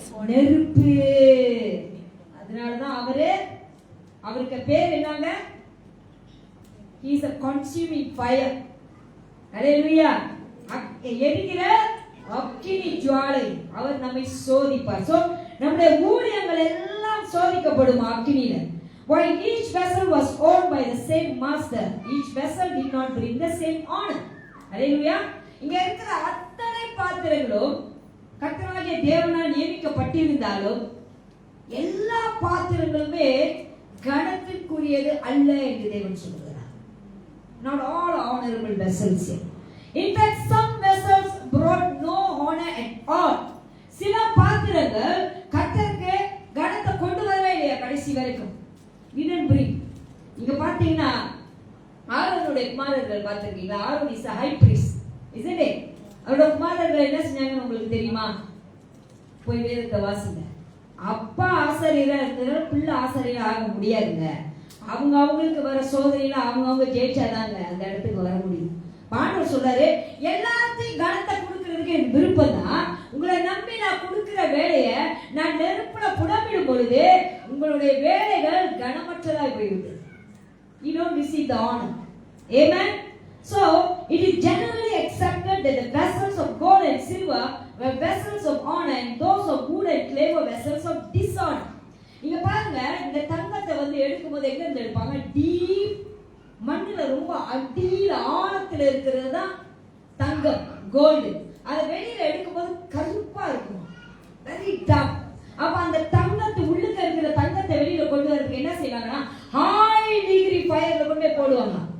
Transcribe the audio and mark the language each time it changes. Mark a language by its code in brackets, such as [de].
[ta] நெருப்பு. அதனாலதான் அவருக்கு பேர் என்னங்க? [en] He is a consuming fire. ஹalleluya. [ta] எரிகிற அக்கினி ஜுவாலை. அவர் நம்மை சோதிப்பார். சோ நம்முடைய ஊழியங்கள் எல்லாம் சோதிக்கப்படும் அக்கினியில. [en] While each vessel was owned by the same master, each vessel did not bring the same honor. ஹalleluya. [ta] இங்க இருக்கிற அத்தனை பாத்திரங்களும் கர்த்தராகிய தேவனால் நியமிக்கப்பட்டிருந்தாலும் எல்லா பாத்திரங்களுமே கனத்திற்குரியது அல்ல என்று தேவன் சொல்கிறார். [en] Not all honorable vessels. In fact, some vessels brought no honor at all. [ta] சில பாத்திரங்கள் கர்த்தருக்கு கனத்தை கொண்டு வரவே இல்லையா கடைசி வரைக்கும். [en] Didn't bring. [ta] இங்க பாத்தீங்கன்னா ஆரோனுடைய குமாரர்கள் பாத்திருக்கீங்களா? [en] Aaron is a high priest, isn't it? [ta] அவரோட குமாரர்கள் என்ன செஞ்சாங்கன்னு உங்களுக்கு தெரியுமா? போய் வேதத்தை வாசிங்க. அப்பா ஆசாரியரா இருந்தா பிள்ளை ஆசாரியரா ஆக முடியாதுங்க. அவங்களுக்கு வர சோதனையில அவங்க ஜெயிச்சாதாங்க அந்த இடத்துக்கு வர முடியும். ஆண்டவர் சொல்றாரு, எல்லாத்தையும் கனத்தை கொடுக்கறதுக்கு எனக்கு விருப்பம் தான். உங்களை நம்பி நான் கொடுக்கிற வேலையை நான் நெருப்புல புடமிடும் பொழுது உங்களுடைய வேலைகள் கனமற்றதாய் போய்விடும். [en] You don't receive the honor. Amen. So it is generally accepted that the vessels of gold and silver were vessels of honor and those of wood and clay were vessels of dishonor. [ta] இங்க பாருங்க, இந்த தங்கத்தை எடுக்கும்போது எங்க இருந்து எடுப்பாங்க? Deep மண்ணுல ரொம்ப அடியில ஆழத்துல இருக்கிறது தான் தங்கம், கோல்டு. அதை வெளியில எடுக்கும்போது கருப்பா இருக்கும், [en] Very tough. [ta] அப்ப அந்த தங்கத்து உள்ளுக்கு இருக்கிற தங்கத்தை வெளியில கொண்டு வரதுக்கு என்ன செய்வாங்கன்னா [en] high degree ஃபயர்ல [ta] கொண்டு போடுவாங்க.